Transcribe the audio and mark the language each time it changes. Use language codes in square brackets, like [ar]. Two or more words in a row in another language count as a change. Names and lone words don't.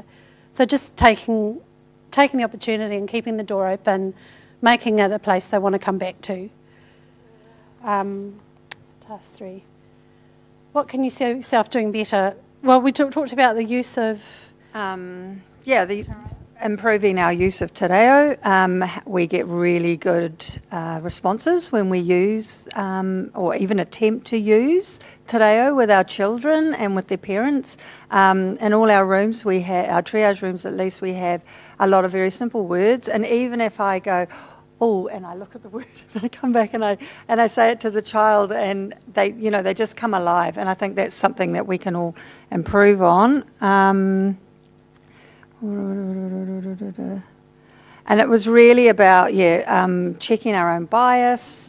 [en] So just taking the opportunity and keeping the door open, making it a place they want to come back to. Task 3. What can you see yourself doing better? Well, we talked about the use of... improving our use of [mi] te reo. [en] We get really good responses when we use or even attempt to use [mi] te reo [en] with our children and with their parents. In all our rooms, we have, our triage rooms at least, we have a lot of very simple words. And even if I go, oh, and I look at the word and I come back and I say it to the child and they just come alive. And I think that's something that we can all improve on. And it was really about, checking our own bias.